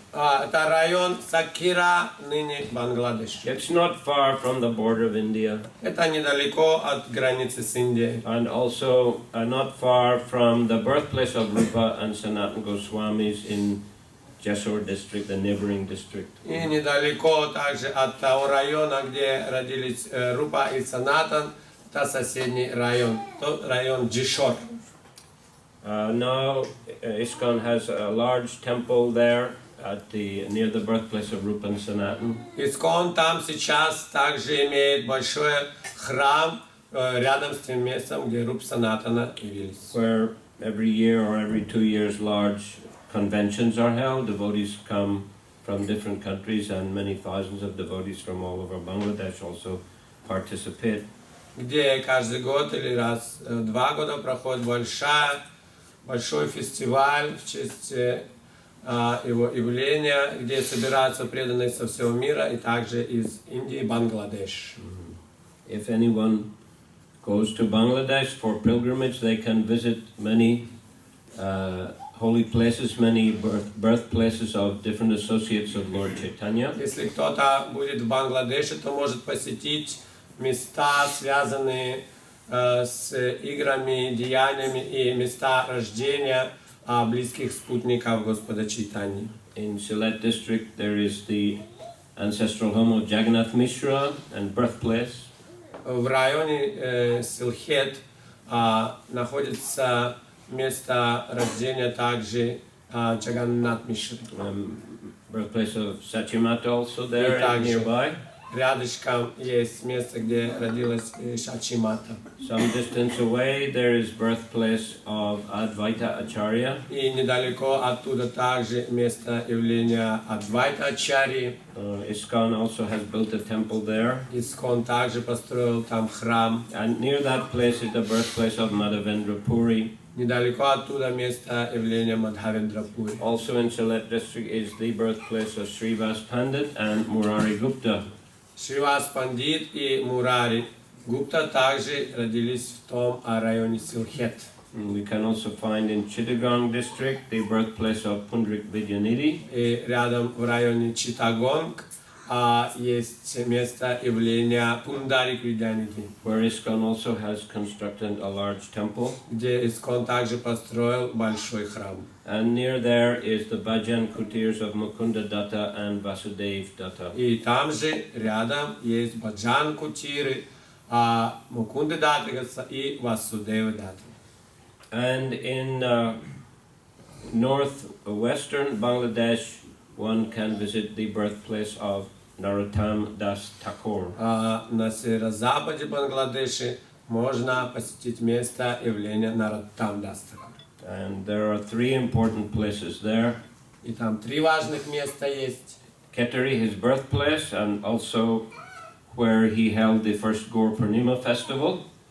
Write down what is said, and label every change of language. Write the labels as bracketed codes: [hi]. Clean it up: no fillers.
[ru] Это район Сакхира, ныне Бангладеш. [en] It's not far from the border of India, [ru] Это недалеко от границы с Индией. [en] and also not far from the birthplace of Rupa and Sanatana Goswamis in Jessore district, the neighboring district. [ru] И недалеко также от того района, где родились Рупа и Санатан, это соседний район, тот район Джишор. [en] Now ISKCON has a large temple there near the birthplace of Rupa and Sanatana. [ru] Искон там сейчас также имеет большой храм рядом с тем местом, где Руп Санатана явились. [en] Where every year or every 2 years large conventions are held. Devotees come from different countries, and many thousands of devotees from all over Bangladesh also participate. [ru] Где каждый год или раз в 2 года проходит большой фестиваль в честь его явления, где собираются преданные со всего мира и также из Индии и Бангладеш. [en] If anyone goes to Bangladesh for pilgrimage, they can visit many holy places, many birthplaces of different associates of Lord Chaitanya. [ru] Если кто-то будет в Бангладеше, то может посетить места, связанные с играми, деяниями и места рождения близких спутников Господа Чайтаньи. [en] In Sylhet district, there is the ancestral home of Jagannath Mishra and birthplace. [ru] В районе Силхет находится место рождения также Джаганнат Мишры. [en] Birthplace of Satyamata also there nearby. [ru] Рядышком есть место, где родилась Шачимата. [en] Some distance away, there is birthplace of Advaita Acharya. [ru] И недалеко оттуда также место явления Адвайта Ачарьи. [en] ISKCON also has built a temple there. [ru] Искон также построил там храм. [en] And near that place is the birthplace of Madhavendra Puri. [ru] Недалеко оттуда место явления Мадхавендра Пури. [en] Also in Sylhet district is the birthplace of Srivas Pandit and Murari Gupta. [ru] Шривас Пандит и Мурари Гупта также родились в том районе Силхет. [en] We can also find in Chittagong district the birthplace of Pundrik Vidyanidhi. [ru] И рядом в районе Читтагонг есть место явления Пундарик Видянидхи, [en] Where ISKCON also has constructed a large temple. [ru] где Искон также построил большой храм. [en] And near there is the Bhajan Kutirs of Mukunda Datta and Vasudev Datta. [ru] И там же рядом есть Баджан Кутиры, Мукунды Датта и Васудева Датта. [en] And in northwestern Bangladesh, one can visit the birthplace of Narottam Das Thakur. [ru] А на северо-западе Бангладеши можно посетить место явления Нароттам Дас Тхакура. [en] And there are three important places there. [ru] И там три важных места есть. [en] Ketari, his birthplace, and also where he held the first Gaur Purnima festival.